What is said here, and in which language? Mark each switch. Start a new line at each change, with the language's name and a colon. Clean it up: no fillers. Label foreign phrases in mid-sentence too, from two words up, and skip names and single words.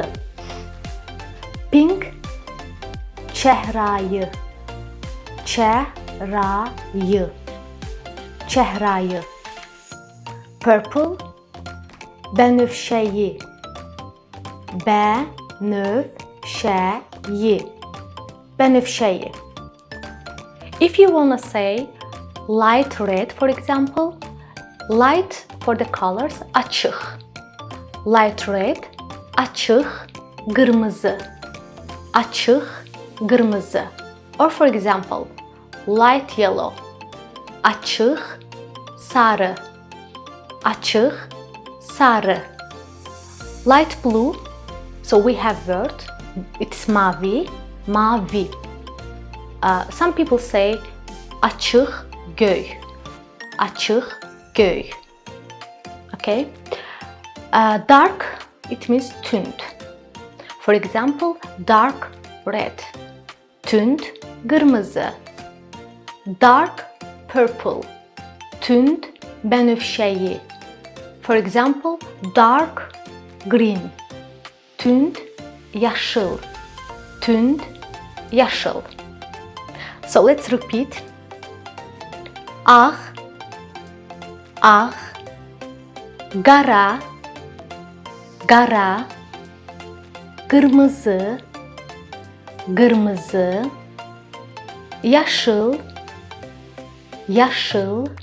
Azerbaijani: Pink, çəhrayı. Çəhrayı. Çəhrayı. Purple, bənövşəyi. Bənövşəyi. Bənövşəyi.
English: If you wanna say light red, for example, light for the colors açıq. Light red,
Azerbaijani: açıq, qırmızı. Açıq, qırmızı.
English: Or for example, light yellow.
Azerbaijani: Açıq, sarı. Açıq, sarı.
English: Light blue, so we have word, it's
Azerbaijani: mavi, mavi.
English: Some people say
Azerbaijani: açıq göy. Açıq göy.
English: Okay. Dark, it means tünd. For example, dark red.
Azerbaijani: Tünd, qırmızı.
English: Dark purple.
Azerbaijani: Tünd, bənövşəyi.
English: For example, dark green.
Azerbaijani: Tünd, yaşıl. Tünd, yaşıl.
English: So let's repeat.
Azerbaijani: Ağ, ağ. Qara, qara. Qırmızı, qırmızı. Yaşıl, yaşıl.